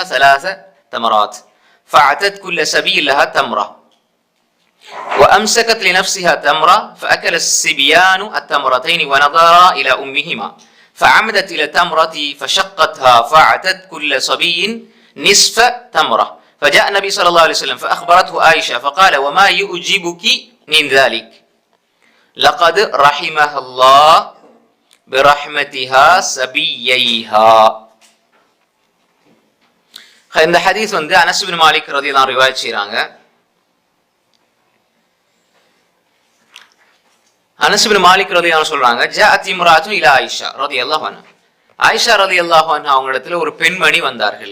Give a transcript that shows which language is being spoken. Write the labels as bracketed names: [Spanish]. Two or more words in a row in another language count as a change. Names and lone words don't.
[Arabic] 3 تمرات فاعتت كل سبيل لها تمرة وامسكت لنفسها تمرة فاكل الصبيان التمرتين ونظرا الى امهما فعمدت الى التمرة فشقتها فاعتت كل صبي نصف تمرة فجاء النبي صلى الله عليه وسلم فأخبرته عائشة فقال وما يعجبك من ذلك لقد رحمها الله برحمتها سبييها. [Tamil] இந்த ஹதீஸ் அனஸ் பின் மாலிக் [Arabic] رضي الله عنه [Tamil] ரிவாயத் செய்றாங்க. அனஸ் பின் மாலிக் [Arabic] رضي الله عنه [Tamil] சொல்றாங்க, [Arabic] جاءت امرأة إلى عائشة رضي الله عنها. [Tamil] ஆயிஷா [Arabic] رضي الله عنها [Tamil] அவங்களிடத்துல ஒரு பெண்மணி வந்தார்கள்.